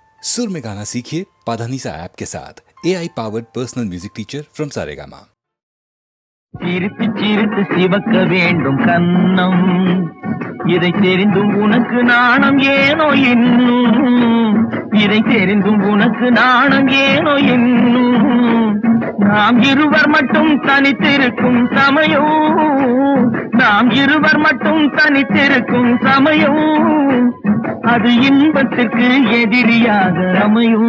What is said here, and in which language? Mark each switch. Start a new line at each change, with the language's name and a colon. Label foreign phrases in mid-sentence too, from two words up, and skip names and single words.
Hindi: सुर में गाना सीखिए पाधानीसा ऐप के साथ
English: AI powered personal music teacher from
Hindi: सारेगामा।
Tamil: சிரித்து சிரித்து சிவக்க வேண்டும் கண்ணம், இதை தெரிந்தும் உனக்கு நாணம் ஏனோ இன்னும், இதை தெரிந்தும் உனக்கு நாணம் ஏனோ இன்னும். நாம் இருவர் மட்டும் தனித்திருக்கும் சமயம், நாம் இருவர் மட்டும் தனித்திருக்கும் சமயம், அது இன்பத்திற்கு எதிரியாக அமையும்.